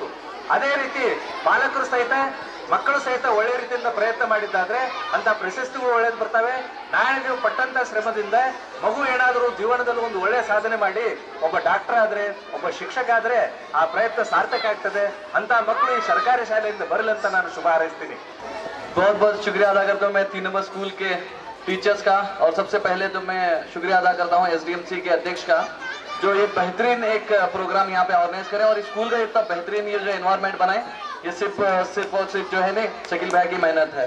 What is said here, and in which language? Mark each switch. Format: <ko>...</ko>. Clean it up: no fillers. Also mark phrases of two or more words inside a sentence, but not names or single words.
<kn>ಅದೇ ರೀತಿ ಪಾಲಕರು ಸಹಿತ ಮಕ್ಕಳು ಸಹಿತ ಒಳ್ಳೆ ರೀತಿಯಿಂದ ಪ್ರಯತ್ನ ಮಾಡಿದ್ದಾದ್ರೆ ಅಂತ ಪ್ರಶಸ್ತಿಗಳು ಒಳ್ಳೇದು ಬರ್ತವೆ. ನಾಳೆ ನೀವು ಪಟ್ಟಂತ ಶ್ರಮದಿಂದ ಮಗು ಏನಾದರೂ ಜೀವನದಲ್ಲಿ ಒಂದು ಒಳ್ಳೆ ಸಾಧನೆ ಮಾಡಿ ಒಬ್ಬ ಡಾಕ್ಟರ್ ಆದ್ರೆ, ಒಬ್ಬ ಶಿಕ್ಷಕ ಆದ್ರೆ ಆ ಪ್ರಯತ್ನ ಸಾರ್ಥಕ ಆಗ್ತದೆ. ಅಂತ ಮಕ್ಕಳು ಈ ಸರ್ಕಾರಿ ಶಾಲೆಯಿಂದ ಬರಲಿ ಅಂತ ನಾನು ಶುಭ ಹಾರೈಸ್ತೀನಿ.</kn> <hi>बहुत बहुत शुक्रिया अदा करता हूँ मैं 3 नंबर स्कूल के टीचर्स का, और सबसे पहले तो मैं शुक्रिया अदा करता हूँ SDMC के अध्यक्ष का, जो ये बेहतरीन एक प्रोग्राम यहाँ पे ऑर्गेनाइज करें और स्कूल का इतना बेहतरीन ये जो एनवायरनमेंट बनाए, ये सिर्फ और सिर्फ जो है ना शकील भाई की मेहनत है।</hi>